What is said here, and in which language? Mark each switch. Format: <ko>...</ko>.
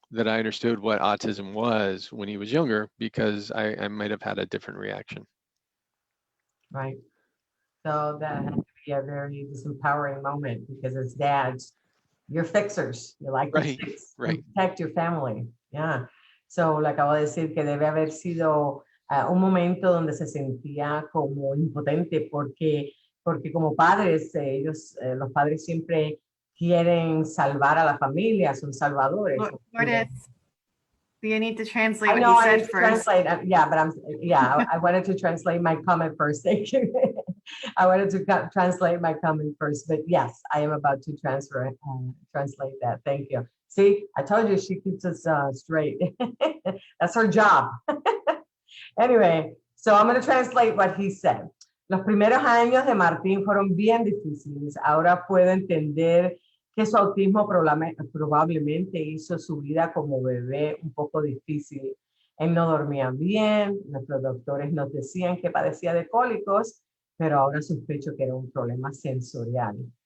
<en>that I understood what autism was when he was younger, because I might have had a different reaction. Right. So that had to be a very disempowering moment because as dads, you're fixers. You like to Right, fix right. and protect your family. Yeah.</en> <es>So le acabo de decir que debe haber sido un momento donde se sentía como impotente porque como padres, ellos, los padres siempre quieren salvar a la familia, son salvadores.</es> <en>Lourdes, you need to translate I what he I said need to first. translate. Yeah, but I wanted to translate my comment first. Thank you. I wanted to translate my comment first, but yes, I am about to translate that. Thank you. See, I told you she keeps us straight. That's her job. Anyway, so I'm going to translate what he said.</en> <es>Los primeros años de Martín fueron bien difíciles. Ahora puedo entender que su autismo probablemente hizo su vida como bebé un poco difícil. Él no dormía bien, nuestros doctores nos decían que padecía de cólicos, pero ahora sospecho que era un problema sensorial.</es>